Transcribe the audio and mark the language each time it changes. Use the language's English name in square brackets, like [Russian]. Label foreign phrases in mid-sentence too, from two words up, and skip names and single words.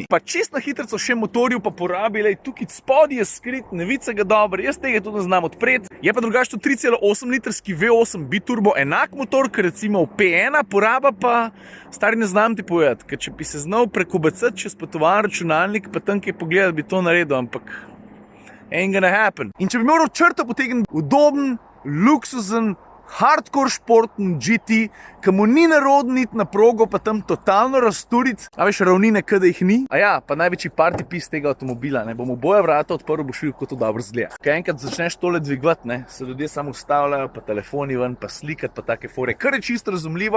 [Slovenian] Pa čist na hitrico še motorju pa porabi, lej, tukaj spodaj je skrit, ne vidi se ga dobro, jaz tega tudi ne znam odpreti. Je pa drugače to 3,8 litrski V8 biturbo, enak motor, kot recimo v P1, poraba pa, stari, ne znam ti povedati, ker če bi se znal prekobacati čez potovan računalnik, pa tam kaj pogledati, bi to naredil, ampak [English] ain't gonna happen. [Slovenian] In če bi moral črto potegniti udoben, luksuzen, hardcore športen GT, ki mu ni narodno iti na progo, pa tam totalno razturiti, a veš, ravnine, kada jih ni. A ja, pa največji [English] party piece [Slovenian] tega avtomobila, ne, bom oboja vrata odprl, boš videl, kako to dobro zgleda. Kaj enkrat začneš tole dvigovati, ne, se ljudje samo ustavljajo, pa telefoni ven, pa slikati, pa take fore, kar je čisto razumljivo.